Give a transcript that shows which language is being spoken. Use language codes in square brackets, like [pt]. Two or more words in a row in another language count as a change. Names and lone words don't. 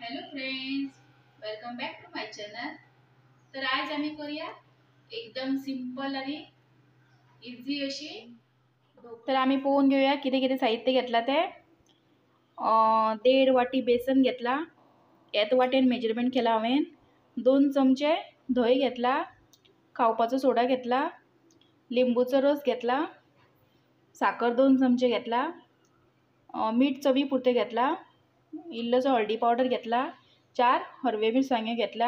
[en] Friends, welcome back to my channel. [mr] तर आज आम्ही करूया एकदम सिंपल आणि इझी अशी। तर आम्ही पोहून घेऊया किती किती साहित्य घेतला ते। [kok] 1.5 वाटी बेसन घेतला, यात वाटेन मेजरमेंट केला हांवें। 2 चमचे धंय घेतला, खावपाचो सोडा घेतला, लिंबूचो रस घेतला, साखर 2 चमचे घेतला, मीठ चवी पुरते घेतला, इल्लोसो हळदी पावडर घेतला, 4 हरवे मिरसांगे घेतला।